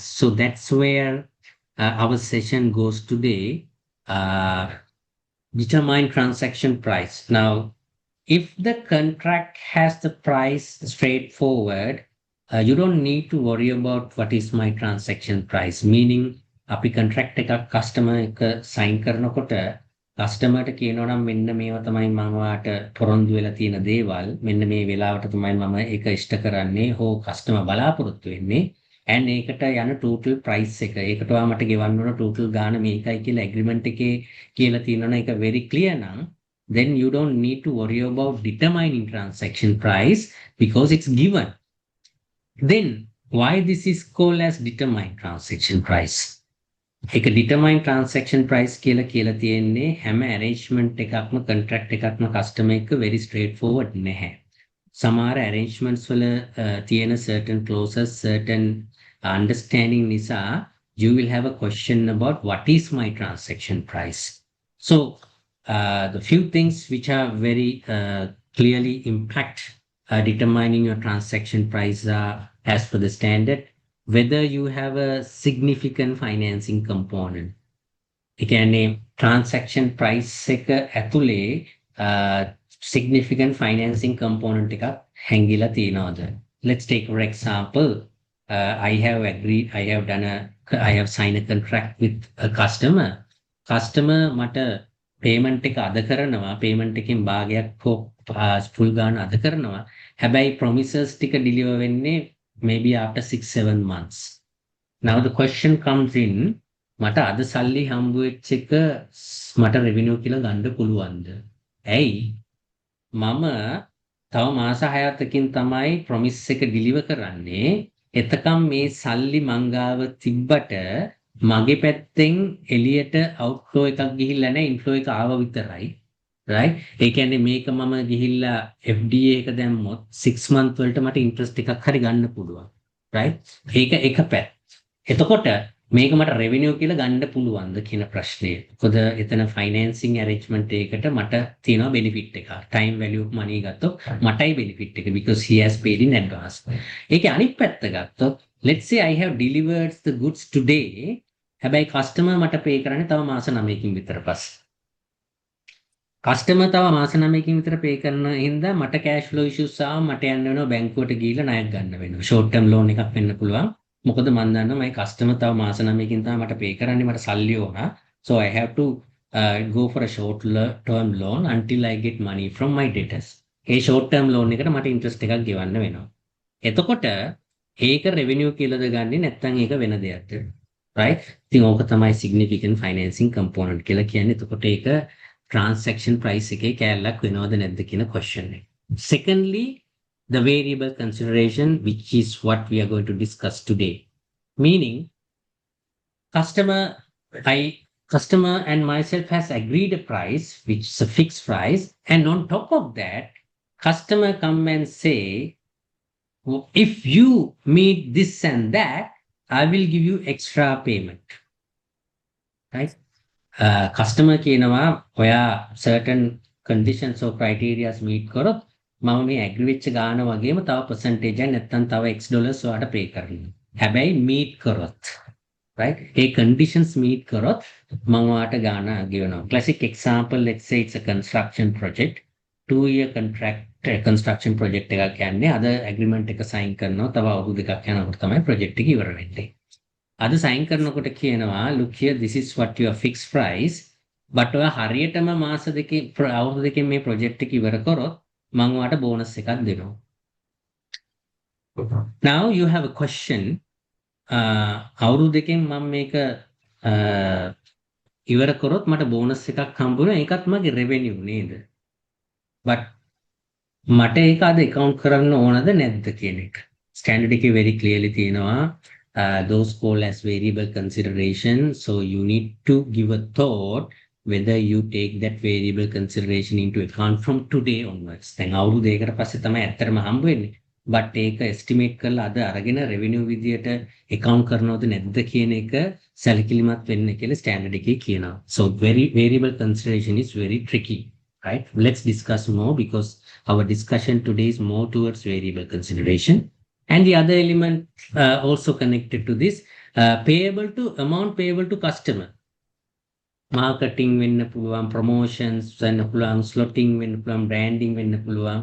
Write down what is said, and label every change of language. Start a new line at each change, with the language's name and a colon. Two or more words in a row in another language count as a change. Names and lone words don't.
English: So that's where our session goes today. Determine transaction price. Now, if the contract has the price straightforward, you don't need to worry about what is my transaction price. Meaning,
Sinhala: අපි contract එකක් customer එක sign කරනකොට කස්ටමර්ට කියනවා නම් මෙන්න මේවා තමයි මම වාට පොරොන්දු වෙලා තියෙන දේවල් මෙන්න මේ වෙලාවට තමයි මම ඒක ඉෂ්ට කරන්නේ හෝ කස්ටමර් බලාපොරොත්තු වෙන්නේ and ඒකට යන
English: total price
Sinhala: එක ඒකට මට ගෙවන්න ඕන total ගාණ මේකයි කියලා agreement එකේ කියලා තියෙනවා නම් ඒක
English: very clear
Sinhala: නම්
English: then you don't need to worry about determining transaction price because it's given. Then why this is called as determined transaction price?
Sinhala: එක
English: determined transaction price
Sinhala: කියලා තියෙන්නේ හැම arrangement එකක්ම contract එකක්ම customer එක්ක
English: very straightforward
Sinhala: නැහැ. සමහර arrangements වල තියෙන
English: certain clauses, certain understanding
Sinhala: නිසා
English: you will have a question about what is my transaction price. So the few things which are very clearly impact determining your transaction price are as per the standard, whether you have a significant financing component.
Sinhala: ඒ කියන්නේ
English: transaction price
Sinhala: එක ඇතුලේ
English: significant financing component
Sinhala: එකක් හැංගිලා තියෙනවද?
English: Let's take for example, I have signed a contract with a customer.
Sinhala: Customer මට payment එක අද කරනවා, payment එකෙන් භාගයක් හෝ full ගාන අද කරනවා. හැබැයි promises ටික deliver වෙන්නේ
English: maybe after 6-7 months. Now the question comes in,
Sinhala: මට අද සල්ලි හම්බ වෙච්ච එක මට revenue කියලා ගන්න පුළුවන්ද? ඇයි? මම තව මාස 6කින් තමයි promise එක deliver කරන්නේ. එතකම් මේ සල්ලි මංගාව තිබ්බට මගේ පැත්තෙන් එළියට outflow එකක් ගිහිල්ලා නැහැ, inflow එක ආව විතරයි. right? ඒ කියන්නේ මේක මම ගිහිල්ලා FDA එක දැම්මොත් 6 month වලට මට interest එකක් හරි ගන්න පුළුවන්. right? ඒක එක පැත්ත. එතකොට මේක මට revenue කියලා ගන්න පුළුවන්ද කියන ප්‍රශ්නය. මොකද එතන
English: financing arrangement
Sinhala: එකකට මට තියෙනවා benefit එක.
English: time value of money
Sinhala: ගත්තොත් මටයි benefit එක
English: because he has paid in advance.
Sinhala: ඒකේ අනිත් පැත්ත ගත්තොත්
English: let's say I have delivered the goods today.
Sinhala: හැබැයි customer මට pay කරන්නේ තව මාස 9කින් විතර පස්සේ. කස්ටමර් තව මාස 9කින් විතර පේ කරන හින්දා මට
English: cash flow issues
Sinhala: ආව මට යන්න වෙනවා බැංකුවට ගිහිල්ලා ණයක් ගන්න වෙනවා.
English: short term loan
Sinhala: එකක් වෙන්න පුළුවන්. මොකද මම දන්නවා මගේ කස්ටමර් තව මාස 9කින් තමයි මට පේ කරන්නේ, මට සල්ලි ඕන. So I have to go for a short term loan until I get money from my debtors. ඒ
English: short term loan
Sinhala: එකට මට interest එකක් ගෙවන්න වෙනවා. එතකොට ඒක revenue කියලාද ගන්නෙ නැත්නම් ඒක වෙන දෙයක්ද? right? ඉතින් ඕක තමයි
English: significant financing component
Sinhala: කියලා කියන්නේ. එතකොට ඒක
English: transaction price
Sinhala: එකේ කැලලක් වෙනවද නැද්ද කියන question එක.
English: Secondly, the variable consideration, which is what we are going to discuss today. Meaning, customer and myself has agreed a price, which is a fixed price, and on top of that, customer come and say, if you meet this and that, I will give you extra payment.
Sinhala: Right? Customer කියනවා ඔයා
English: certain conditions or criteria meet
Sinhala: කරොත් මම මේ agree වෙච්ච ගාන වගේම තව percentage එකක් නැත්නම් තව x dollars ඔයාට pay කරනවා. හැබැයි meet කරොත් right? ඒ conditions meet කරොත් මම ඔයාට ගාන ගෙවනවා.
English: Classic example, let's say it's a construction project. 2-year contract construction project
Sinhala: එකක් යන්නේ. අද agreement එක sign කරනවා. තව අවුරුදු දෙකක් යනකොට තමයි project එක ඉවර වෙන්නේ. අද sign කරනකොට කියනවා
English: look here, this is what your fixed price, but
Sinhala: ඔයා හරියටම මාස දෙකේ අවුරුදු දෙකෙන් මේ project එක ඉවර කරොත් මම ඔයාට bonus එකක් දෙනවා.
English: Now you have a question,
Sinhala: අවුරුදු දෙකෙන් මම මේක ඉවර කරොත් මට bonus එකක් හම්බ වෙනවා, ඒකත් මගේ revenue නේද? but මට ඒක අද account කරන්න ඕනද නැද්ද කියන එක.
English: standard එකේ very clearly තියෙනවා those called as variable consideration. So you need to give a thought whether you take that variable consideration into account from today onwards.
Sinhala: දැන් අවුරුදු දෙකකට පස්සේ තමයි ඇත්තටම හම්බ වෙන්නේ. but ඒක estimate කරලා අද අරගෙන revenue විදියට account කරනවද නැද්ද කියන එක සැලකිලිමත් වෙන්න කියලා standard එකේ කියනවා.
English: So variable consideration is very tricky, right? Let's discuss more because our discussion today is more towards variable consideration. And the other element also connected to this, amount payable to customer.
Sinhala: Marketing වෙන්න පුළුවන්, promotions වෙන්න පුළුවන්, slotting වෙන්න පුළුවන්, branding වෙන්න පුළුවන්.